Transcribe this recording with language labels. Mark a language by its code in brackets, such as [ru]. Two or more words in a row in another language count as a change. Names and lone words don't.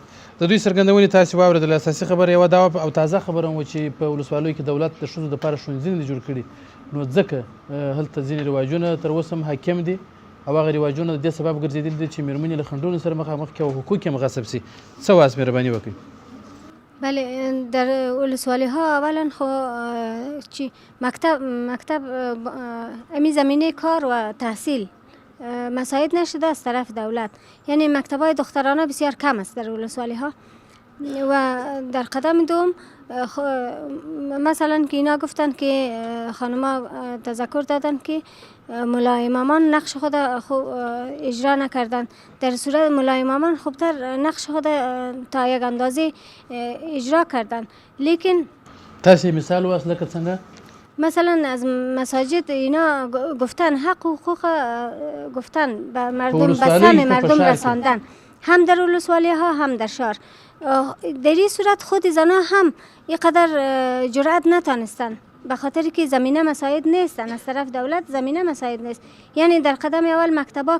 [ps] د دوی څرګندونې تاسې واورېدل اساسي خبره یوه دا او تازه خبره وه چې په ولسوالیو کې دولت د ښځو دپاره ښوونځي نه دي جوړ کړي نو ځکه هلته ځینې رواجونه تر اوسه هم حاکم دي او هغه رواجونه د دې سبب ګرځېدلي دي چې مېرمنې له خنډونو سره مخامخ کړي او حقوق یې غصب سي. څه وایاست مهرباني وکړئ. [fa] بله در ولسوالی ها اولا خو چی مکتب امی زمینه کار و تحصیل مساعد نشده از طرف دولت یعنی مکتب های دخترانه بسیار کم است در ولسوالی ها و در قدم دوم مثلا که اینا گفتن که خانما تذکر دادن که مولای امامان نقش خود اجرا نکردن در صورت مولای امامان خوبتر نقش خود تا یک اندازه اجرا کردن لیکن [ps] تاسې مثال واست لکه څنګه [fa] مثلا از مساجد اینا گفتن حق و حقوق گفتن به مردم به سهم مردم رساندن هم در ولسوالی ها هم در شهر در این صورت خود زنها هم اینقدر جرأت نتانستن به خاطر که زمینه مساعد نیستن از طرف دولت زمینه مساعد نیست یعنی در قدم اول مکتبا